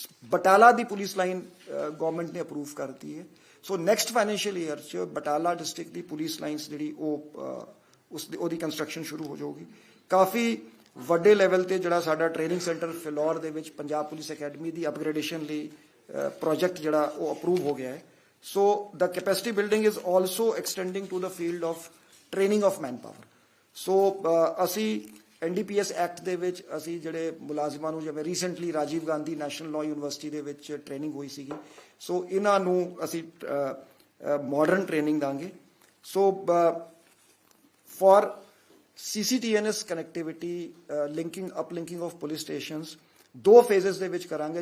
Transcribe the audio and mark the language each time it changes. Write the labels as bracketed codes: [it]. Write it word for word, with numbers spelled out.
[pa] ਬਟਾਲਾ ਦੀ police line government ਨੇ approve ਕਰਤੀ ਹੈ, ਸੋ ਨੈਕਸਟ ਫਾਈਨੈਂਸ਼ੀਅਲ ਈਅਰ 'ਚ ਬਟਾਲਾ ਡਿਸਟ੍ਰਿਕਟ ਦੀ ਪੁਲਿਸ ਲਾਈਨਸ ਜਿਹੜੀ ਉਹ ਉਸ ਉਹਦੀ ਕੰਸਟਰਕਸ਼ਨ ਸ਼ੁਰੂ ਹੋ ਜਾਊਗੀ। ਕਾਫੀ ਵੱਡੇ ਲੈਵਲ ਤੇ ਜਿਹੜਾ ਸਾਡਾ ਟ੍ਰੇਨਿੰਗ ਸੈਂਟਰ ਫਿਲੌਰ ਦੇ ਵਿੱਚ ਪੰਜਾਬ ਪੁਲਿਸ ਅਕੈਡਮੀ ਦੀ ਅਪਗ੍ਰੇਡੇਸ਼ਨ ਲਈ ਪ੍ਰੋਜੈਕਟ ਜਿਹੜਾ ਉਹ ਅਪਰੂਵ ਹੋ ਗਿਆ ਹੈ [en] So the capacity building is also extending to the field of training of manpower. [pa] So uh, ਅਸੀਂ N D P S act ਦੇ ਵਿੱਚ ਅਸੀਂ ਜਿਹੜੇ ਮੁਲਾਜ਼ਮਾਂ ਨੂੰ, ਜਿਵੇਂ recently Rajiv Gandhi national law university ਦੇ ਵਿੱਚ ਟ੍ਰੇਨਿੰਗ ਹੋਈ ਸੀਗੀ, ਸੋ ਇਹਨਾਂ ਨੂੰ ਅਸੀਂ ਮਾਡਰਨ ਟ੍ਰੇਨਿੰਗ ਦਾਂਗੇ। So for C C T N S connectivity, [en] linking uplinking of police stations [pa] ਦੋ ਫੇਜ਼ਸ ਦੇ ਵਿੱਚ ਕਰਾਂਗੇ।